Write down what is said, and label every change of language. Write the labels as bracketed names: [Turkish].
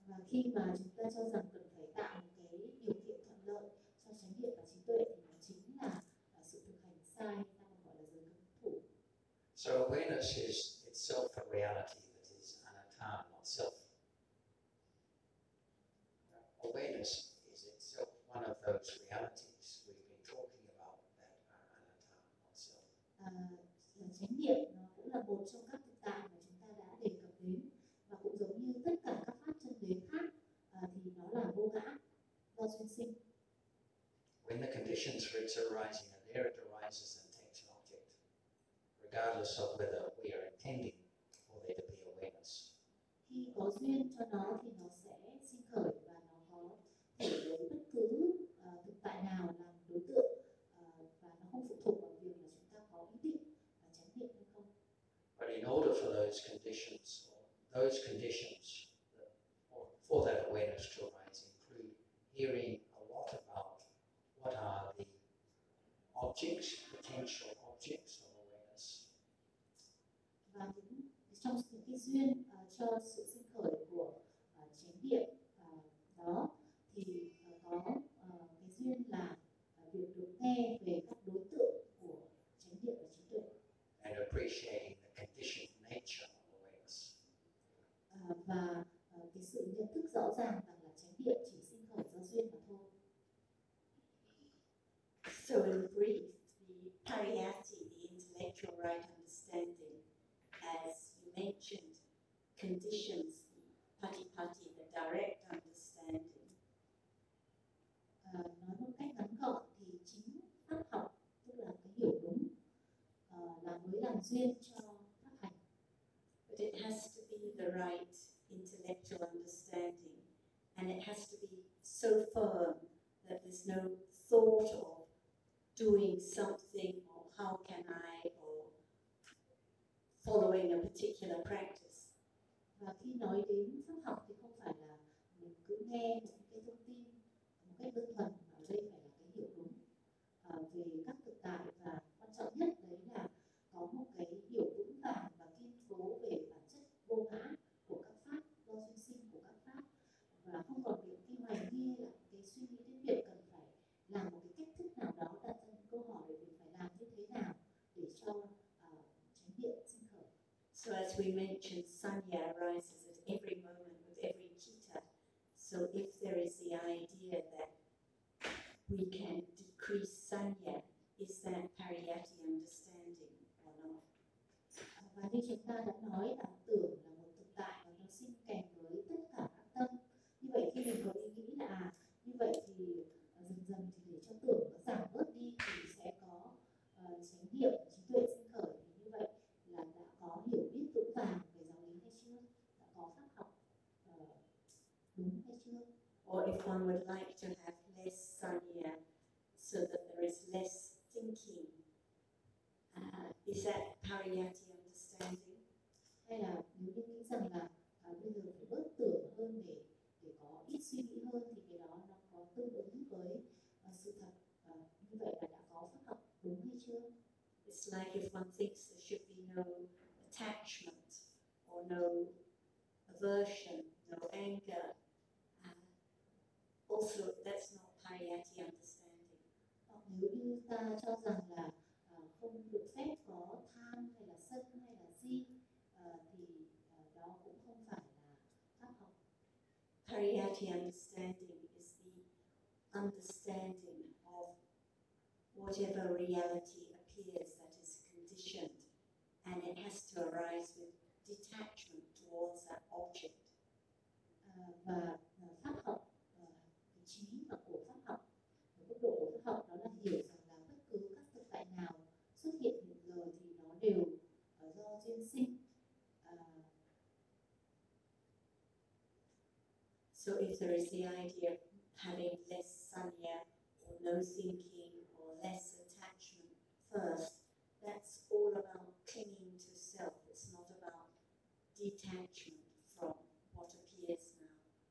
[Vietnamese] khi mà chúng ta cho rằng cần phải tạo một cái điều kiện thuận lợi cho chánh niệm và trí tuệ thì nó chính là sự thực hành sai, ta gọi là giới cấm thủ. [English] So awareness is itself a reality that is anatta, not self. Awareness is itself one of those realities we've been talking about that are anatta, not self. [Vietnamese] Chánh niệm nó cũng là một trong các thực tại mà chúng ta đã đề cập đến. Và cũng giống như tất cả các pháp chân đế khác thì nó là vô ngã, do duyên sinh. [English] When the conditions for its arising are there, it arises and takes an object, regardless of whether we are intending for there to be awareness. [Vietnamese] Khi có duyên cho nó thì nó sẽ sinh khởi và nó có thể lấy bất cứ thực tại nào làm đối tượng và nó không phụ thuộc vào việc là chúng ta có ý định và chánh niệm hay không. [English] But in order for those conditions for that awareness to arise include hearing a lot about what are the objects, potential objects of awareness. [Vietnamese] Và trong sự kết duyên cho sự sinh khởi của chánh niệm đó thì có cái duyên là việc được nghe về các đối tượng của chánh niệm và trí tuệ. [English] And appreciating the conditioned nature of awareness. [Vietnamese] Và cái sự nhận thức rõ ràng rằng là chánh niệm chỉ sinh khởi do duyên mà thôi. [English] So in brief, the pariyatti, the intellectual right understanding, as you mentioned, conditions the patipatti, the direct understanding. [Vietnamese] Nói một cách ngắn gọn thì chính pháp học, tức là cái hiểu đúng, là mới làm duyên cho pháp hành. [English] But it has to be the right intellectual understanding, and it has to be so firm that there's no thought of doing something, or how can I, or following a particular practice. [Vietnamese] Và khi nói đến pháp học thì không phải là mình cứ nghe một cái thông tin một cách đơn thuần, mà đây phải là cái hiểu đúng về các thực tại, và quan trọng nhất đấy là có một cái hiểu vững vàng và kiên cố về bản chất vô ngã của các pháp, do duyên sinh của các pháp, và không còn bị khi hoài nghi là cái suy nghĩ đến việc cần phải làm một cái cách thức nào đó, đặt ra những câu hỏi về mình phải làm như thế nào để cho chánh niệm sinh khởi. [English] So as we mentioned, sanya arises at every moment with every citta. So if there is the idea that we can decrease sanya, is that pariyatti understanding or not? [Vietnamese] Và như chúng ta đã nói là tưởng là một thực tại và nó sinh kèm với tất cả các tâm. Như vậy khi mình có ý nghĩ là như vậy thì dần dần thì để cho tưởng nó giảm bớt đi thì sẽ có chánh niệm, trí tuệ sinh khởi, thì như vậy là đã có hiểu biết vững vàng về giáo lý hay chưa, đã có pháp học đúng hay chưa. [English] Or if one would like to have less sanya so that there is less thinking, is that pariyatti understanding? [Vietnamese] Hay là nếu như nghĩ rằng là bây giờ phải bớt tưởng hơn để có ít suy nghĩ hơn thì cái đó nó có tương ứng với sự thật như vậy là đã có pháp học đúng hay chưa? [English] It's like if one thinks there should be no attachment or no aversion, no anger. Also, that's not pariyatti understanding. [Vietnamese] Nếu như ta cho rằng là không được phép có tham hay là sân hay là si thì đó cũng không phải là pháp học. [English] Pariyatti understanding is the understanding of whatever reality appears that is conditioned, and it has to arise with detachment towards that object. [Vietnamese] Và pháp học, vị trí mà của pháp học, cấp độ của pháp học đó là hiểu rằng là bất cứ các thực tại nào xuất hiện một giờ thì nó đều do duyên sinh. [English] So if there is the idea of having less sanya or no thinking or less attachment first, that's all about clinging to self. It's not about detachment from what appears now.